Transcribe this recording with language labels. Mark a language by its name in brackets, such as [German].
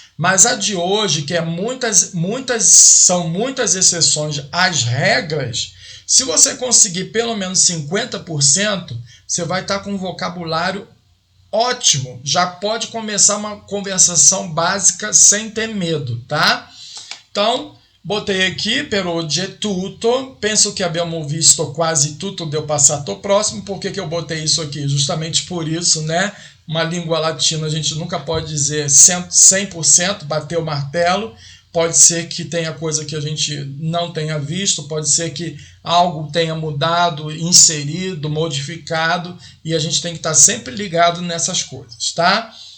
[Portuguese] Mas a de hoje, que é são muitas exceções às regras, se você conseguir pelo menos 50%, você vai estar com um vocabulário ótimo. Já pode começar uma conversação básica sem ter medo, tá? Então, botei aqui, [Italian] per oggi è tutto. Penso que abbiamo visto quasi tutto del passato próximo. [Portuguese] Por que eu botei isso aqui? Justamente por isso, né? Uma língua latina a gente nunca pode dizer 100%, bater o martelo. Pode ser que tenha coisa que a gente não tenha visto, pode ser que algo tenha mudado, inserido, modificado, e a gente tem que estar sempre ligado nessas coisas, tá?